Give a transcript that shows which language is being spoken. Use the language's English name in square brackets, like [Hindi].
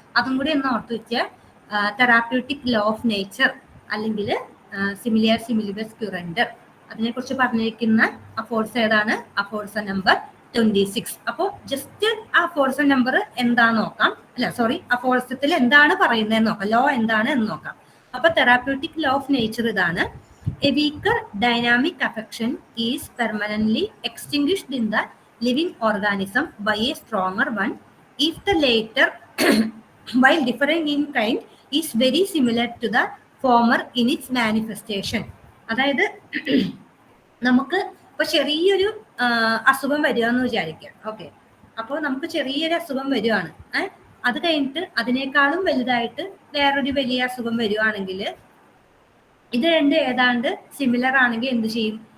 [Malayalam] അതും കൂടി ഒന്ന് ഓർത്ത് വെച്ചാൽ തെറാപ്യൂട്ടിക് ലോ ഓഫ് നേച്ചർ അല്ലെങ്കിൽ സിമിലിയ സിമിലിബസ് ക്യുറൻഡർ, അതിനെ കുറിച്ച് പറഞ്ഞിരിക്കുന്ന അഫോർസ് ഏതാണ്? അഫോർസം നമ്പർ 26. അപ്പോൾ ജസ്റ്റ് ആ അഫോർസം നമ്പർ എന്താന്ന് നോക്കാം. അല്ല സോറി, അഫോർസത്തിൽ എന്താണ് പറയുന്നത് നോക്കാം, ലോ എന്താണ് എന്ന് നോക്കാം. [English] അപ്പൊ therapeutic law of nature ഇതാണ്: a weaker dynamic affection is permanently extinguished in the living organism by a stronger one if the later while differing in kind is very similar to the former in its manifestation. [Malayalam] അതായത് നമുക്ക് ഇപ്പൊ ചെറിയൊരു അസുഖം വരികയെന്ന് വിചാരിക്കാം. Okay. അപ്പോൾ നമുക്ക് ചെറിയൊരു അസുഖം വരികയാണ്, അത് കഴിഞ്ഞിട്ട് അതിനേക്കാളും വലുതായിട്ട് വേറൊരു വലിയ അസുഖം വരികയാണെങ്കിൽ ഇത് രണ്ട് ഏതാണ്ട് സിമിലർ ആണെങ്കിൽ എന്ത് ചെയ്യും?